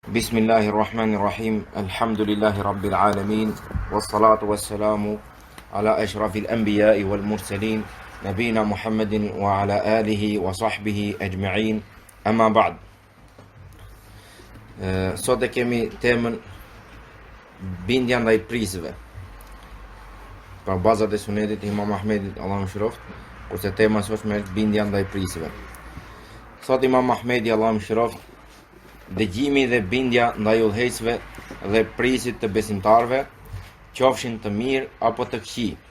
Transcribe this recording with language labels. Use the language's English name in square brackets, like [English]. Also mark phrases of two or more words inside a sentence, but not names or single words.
[Arabic] بسم الله الرحمن الرحيم. الحمد لله رب العالمين. والصلاة والسلام على أشرف الأنبياء والمرسلين نبينا محمد وعلى آله وصحبه أجمعين. أما بعد. [Albanian] Sot e kemi temën bindja ndaj prisëve. Për bazat e sunetit Imam Ahmedit, Allahu mëshiroft, kurse tema sotme është bindja ndaj prisëve. Thot Imam Ahmedi, Allahu mëshiroft, dëgjimi dhe bindja ndaj udhëheqësve dhe prisit të besimtarve, qofshin të mirë apo të këqij.